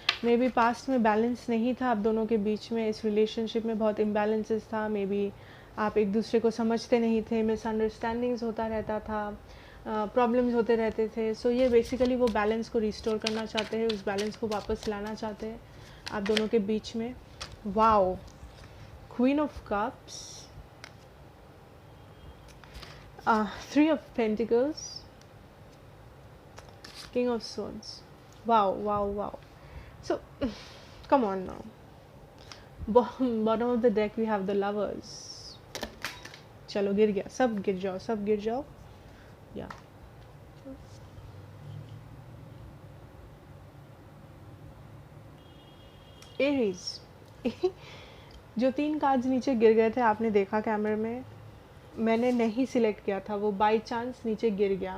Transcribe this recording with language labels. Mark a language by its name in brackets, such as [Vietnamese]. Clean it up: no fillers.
[Hindi] May be past में balance नहीं था आप दोनों के बीच में, इस रिलेशनशिप में बहुत इम्बैलेंसेस था, मे बी आप एक दूसरे को समझते नहीं थे, मिसअंडरस्टैंडिंग्स होता रहता था, प्रॉब्लम्स होते रहते थे। सो ये बेसिकली वो बैलेंस को रिस्टोर करना चाहते हैं, उस बैलेंस को वापस लाना चाहते हैं आप दोनों के बीच में। [English] Wow, queen of cups, 3 of Pentacles, King of Swords. Wow. So, come on now. Bottom of the deck we have the Lovers. [Hindi] चलो गिर गया, सब गिर जाओ। या एरीज जो 3 कार्ड्स नीचे गिर गए थे, आपने देखा कैमरे में, मैंने नहीं सिलेक्ट किया था, वो बाय चांस नीचे गिर गया।